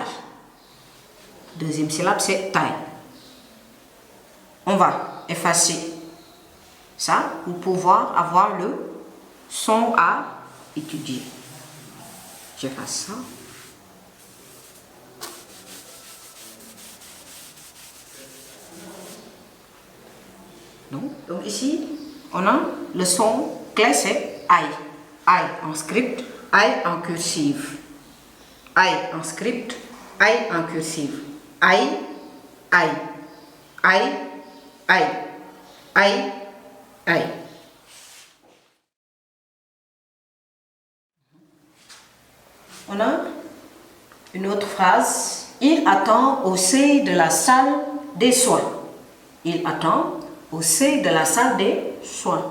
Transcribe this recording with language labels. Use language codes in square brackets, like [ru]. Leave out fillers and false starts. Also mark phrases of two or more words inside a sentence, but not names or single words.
[fr] Deuxième syllabe, c'est taille. On va effacer ça pour pouvoir avoir le son à étudier. J'efface ça. Donc ici, on a le son clé, c'est I. I en script, I en cursive. I en script, I en cursive. I, I, I, I, I, I. On a une autre phrase. Il attend au seuil de la salle des soins. Il attend au seuil de la salle des soins.